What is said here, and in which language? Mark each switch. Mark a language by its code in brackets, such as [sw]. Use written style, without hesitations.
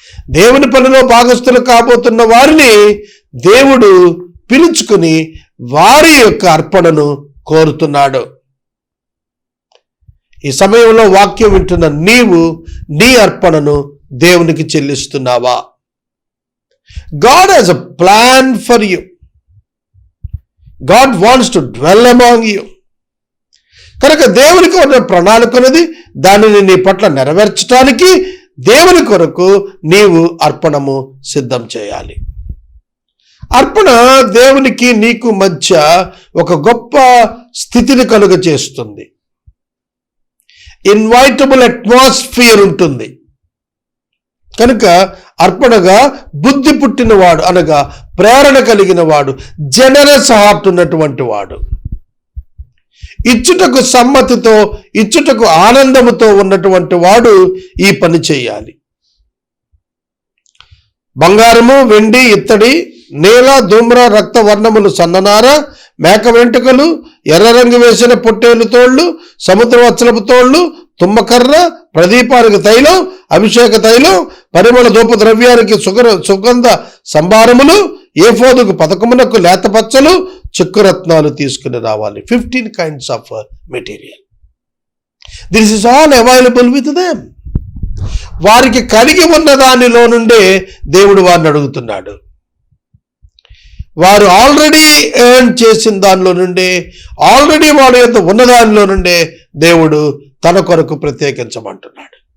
[te] దేవుని పనిలో భాగస్థులు కాబోతున్న వారిని దేవుడు పిలుచుకుని వారి యొక్క అర్పణను కోరుతున్నాడు. ఈ సమయంలో వాక్యం వింటున్న నీవు నీ అర్పణను దేవునికి చెల్లిస్తున్నావా? [en] God has a plan for you. God wants to dwell among you. [te] కనుక దేవునికి ఉన్న ప్రణాళికనది దానిని నీ పట్ల నెరవేర్చడానికి దేవుని కొరకు నీవు అర్పణము సిద్ధం చేయాలి. అర్పణ దేవునికి నీకు మధ్య ఒక గొప్ప స్థితిని కలుగ చేస్తుంది. [en] invitable atmosphere [te] ఉంటుంది. కనుక అర్పణగా బుద్ధి పుట్టినవాడు అనగా ప్రేరణ కలిగిన వాడు, [en] generous heart [te] ఉన్నటువంటి వాడు, ఇచ్చుటకు సమ్మతితో, ఇచ్చుటకు ఆనందముతో ఉన్నటువంటి వాడు ఈ పని చేయాలి. బంగారము, వెండి, ఇత్తడి, నీల, ధూమ్ర, రక్త వర్ణములు, సన్ననార, మేక వెంట్రుకలు, ఎర్ర రంగు వేసిన పొట్టేలు తోళ్లు, సముద్ర వత్సలపు తోళ్లు, తుమ్మకర్ర, ప్రదీపానికి తైలం, అభిషేక తైలం, పరిమళ ధూప ద్రవ్యానికి సుగంధ సంభారములు, ఏఫోదుకు పథకమునకు లేతపచ్చలు, చిక్కురత్నాలు తీసుకుని రావాలి. [en] 15 kinds of material. This is all available with them. [te] వారికి కలిగి ఉన్న దానిలో నుండే దేవుడు వారిని అడుగుతున్నాడు. వారు ఆల్రెడీ ఎర్న్ చేసిన దానిలో నుండే, ఆల్రెడీ వాడు ఎంత ఉన్న దానిలో నుండే దేవుడు తన కొరకు ప్రత్యేకించమంటున్నాడు.